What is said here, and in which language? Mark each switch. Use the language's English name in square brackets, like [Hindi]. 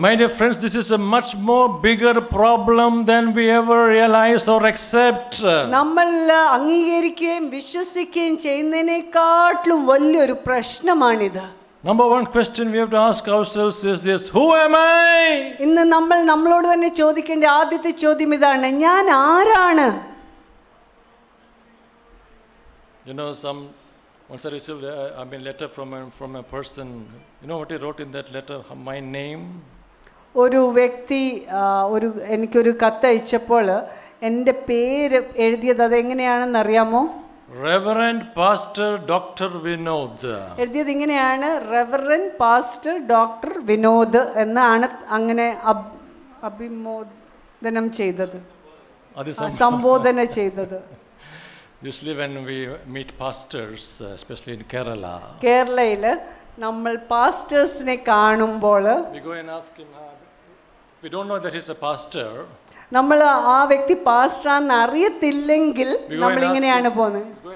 [English] My dear friends, this is a much more bigger problem than we ever realize or accept. [Malayalam] നമ്മൾ അംഗീകരിക്കുകയും വിശ്വസിക്കുകയും ചെയ്യുന്നതിനേക്കാട്ടിലും വലിയൊരു പ്രശ്നമാണിത്. [English] Number one question we have to ask ourselves is this: who am I? [Malayalam] ഇന്ന് നമ്മളോട് തന്നെ ചോദിക്കേണ്ട ആദ്യത്തെ ചോദ്യം ഇതാണ്, ഞാൻ ആരാണ്? [English] You know, once I received a letter from a person. You know what he wrote in that letter? My name. [Malayalam] ഒരു വ്യക്തി എനിക്കൊരു കത്ത് അയച്ചപ്പോൾ എൻ്റെ പേര് എഴുതിയത് അതെങ്ങനെയാണെന്ന് അറിയാമോ? [English] Reverend Pastor Dr. Vinod. [Malayalam] എഴുതിയത് ഇങ്ങനെയാണ്, റെവറൻഡ് പാസ്റ്റർ ഡോക്ടർ വിനോദ് എന്നാണ് അങ്ങനെ അഭിമോദനം ചെയ്തത്, സംബോധന ചെയ്തത്. [English] Usually when we meet pastors, especially in Kerala, [Malayalam] കേരളയിൽ നമ്മൾ പാസ്റ്റേഴ്സിനെ കാണുമ്പോൾ [English] we go and ask him, we don't know that he's a pastor. [Malayalam] നമ്മൾ ആ വ്യക്തി പാസ്റ്ററാന്ന് അറിയത്തില്ലെങ്കിൽ നമ്മൾ ഇങ്ങനെയാണ് പോകുന്നത്.